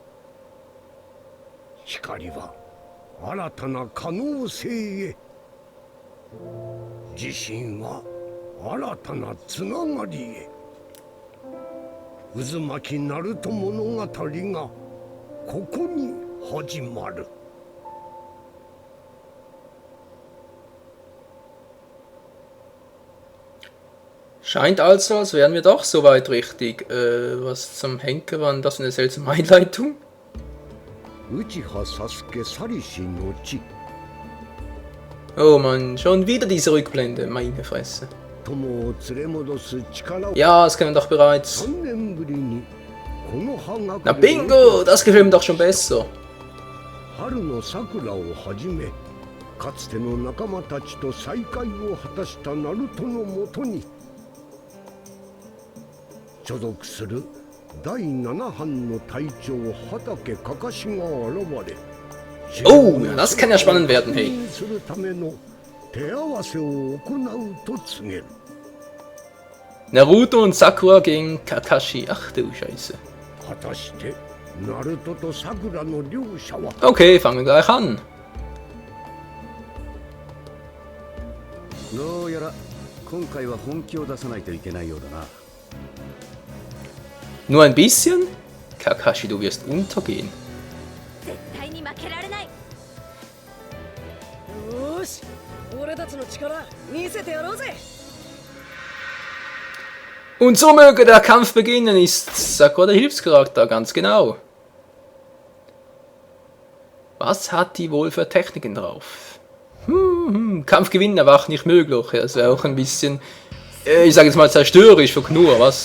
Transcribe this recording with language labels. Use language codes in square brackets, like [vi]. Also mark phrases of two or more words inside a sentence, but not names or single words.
[ja] 光は新たな可能性へ、自信は新たなつながりへ。渦巻きナルト物語がここに始まる。 [de] Scheint also, als wären wir doch soweit richtig. Was zum Henker war das für eine seltsame Einleitung? Oh Mann, schon wieder diese Rückblende, meine Fresse. Ja, das kennen wir doch bereits. Na bingo, das gefällt mir doch schon besser. [ja] かつての仲間たちと再会を果たしたナルトのもとに所属する第7班の隊長畑かかしが現れ、 [de] Oh, das kann ja spannend werden, hey. [ja] するための手合わせを行うと告げる。 [de] Naruto und Sakura gegen Kakashi. Ach du Scheiße. [ja] 果たしてナルトとサクラの両者は [de] Okay, fangen wir gleich an. [ja] どうやら今回は本気を出さないといけないようだな。 [de] Nur ein bisschen? Kakashi, du wirst untergehen. [ja] 絶対に負けられない。よし、俺たちの力見せてやろうぜ。 [de] Und so möge der Kampf beginnen, ist Sakura der Hilfscharakter, ganz genau. Was hat die wohl für Techniken drauf? Kampf gewinnen war auch nicht möglich. Das wäre auch ein bisschen, ich sage jetzt mal, zerstörerisch für Knur, was?